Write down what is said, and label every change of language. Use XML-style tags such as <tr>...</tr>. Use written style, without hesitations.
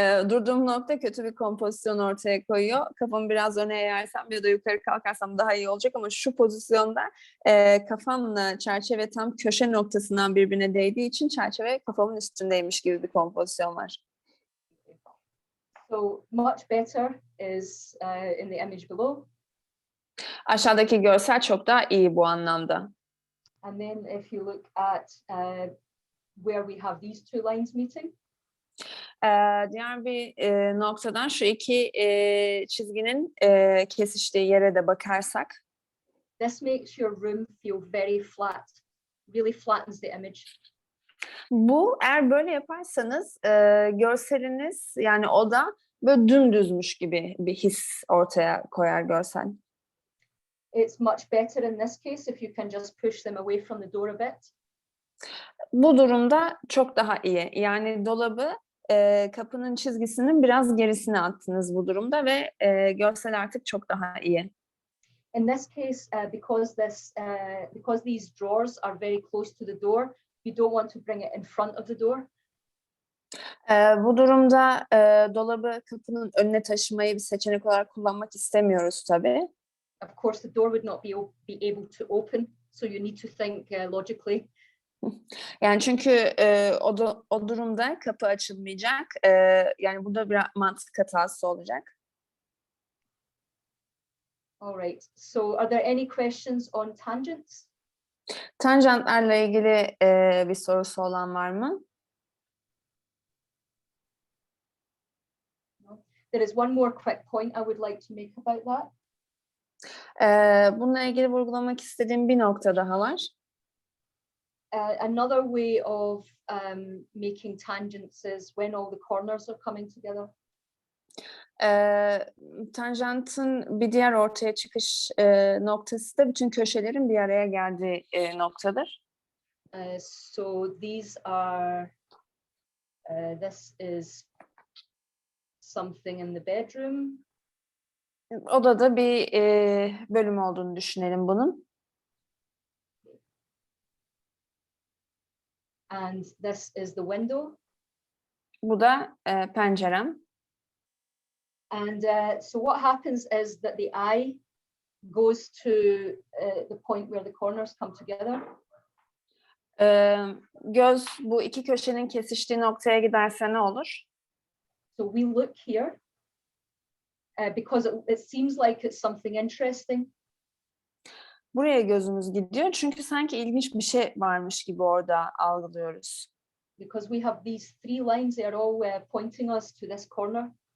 <tr>Durduğum nokta kötü bir kompozisyon ortaya koyuyor. Kafamı biraz öne eğersem ya da yukarı kalkarsam daha iyi olacak ama şu pozisyonda kafamla çerçeve tam köşe noktasından birbirine değdiği için çerçeve kafamın üstündeymiş gibi bir kompozisyon var.</tr> <en>So much better is in the image below.</en> <tr>Aşağıdaki görsel çok daha iyi bu anlamda.</tr> <en>And then if you look at where we have these two lines meeting.</en> <tr>Diğer bir noktadan şu iki çizginin kesiştiği yere de bakarsak.</tr> <en>This makes your room feel very flat, really flattens the image.</en> <tr>Bu eğer böyle yaparsanız görseliniz yani oda böyle dümdüzmüş gibi bir his ortaya koyar görsel.</tr> <en>It's much better in this case if you can just push them away from the door a bit.</en> <tr>Bu durumda çok daha iyi. Yani dolabı kapının çizgisinin biraz gerisine attınız bu durumda ve görsel artık çok daha iyi.</tr> <en>In this case, because these drawers are very close to the door, you don't want to bring it in front of the door.</en> <tr>Bu durumda dolabı kapının önüne taşımayı bir seçenek olarak kullanmak istemiyoruz tabii.</tr> <en>Of course, the door would not be able to open, so you need to think logically.</en> <tr>Yani çünkü o durumda kapı açılmayacak. Yani burada bir mantık hatası olacak.</tr> <en>All right. So, are there any questions on tangents?</en> <tr>Tanjantlarla ilgili bir sorusu olan var mı?</tr> <en>There is one more quick point I would like to make about that.</en> <tr>Bununla ilgili vurgulamak istediğim bir nokta daha var.</tr> <en>Another way of making tangents is when all the corners are coming together.</en> <tr>Tanjantın bir diğer ortaya çıkış noktası da bütün köşelerin bir araya geldiği noktadır.</tr> <en>So these are, this is something in the bedroom.</en> <tr>Odada bir bölüm olduğunu düşünelim bunun.</tr> <en>And this is the window.</en> <tr>Bu da pencerem.</tr> <en>And so what happens is that the eye goes to the point where the corners come together.</en> <tr>Göz bu iki köşenin kesiştiği noktaya giderse ne olur?</tr> <en>So we look here because it seems like it's something interesting.</en> <tr>Buraya gözümüz gidiyor çünkü sanki ilginç bir şey varmış gibi orada algılıyoruz.</tr> <en>Because we have these three lines, they are all pointing us to this corner.</en>